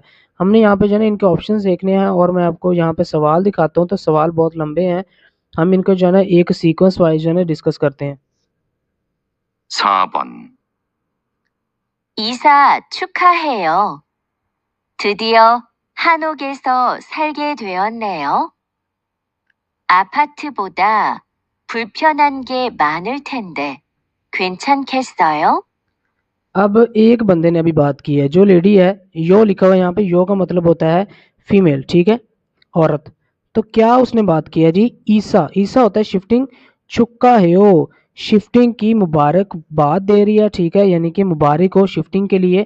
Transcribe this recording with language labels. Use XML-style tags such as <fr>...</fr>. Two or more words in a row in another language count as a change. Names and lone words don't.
<hi>हमने यहाँ पे जो है ना इनके ऑप्शंस देखने हैं, और मैं आपको यहाँ पे सवाल दिखाता हूँ, तो सवाल बहुत लंबे हैं, हम इनको जो है ना एक</hi> <en>sequence wise</en> <hi>जो है ना डिस्कस करते हैं।</hi> <ko>4번. 이사 축하해요. 드디어 한옥에서 살게 되었네요. 아파트보다 불편한 게 많을 텐데 괜찮겠어요?</ko> <hi>अब एक बंदे ने अभी बात की है, जो लेडी है, यो लिखा हुआ है यहाँ पे, यो का मतलब होता है फीमेल, ठीक है, औरत। तो क्या उसने बात की है जी, ईसा, ईसा होता है शिफ्टिंग, चुक्का है ओ शिफ्टिंग की मुबारकबाद दे रही है, ठीक है, यानी कि मुबारक हो शिफ्टिंग के लिए।</hi>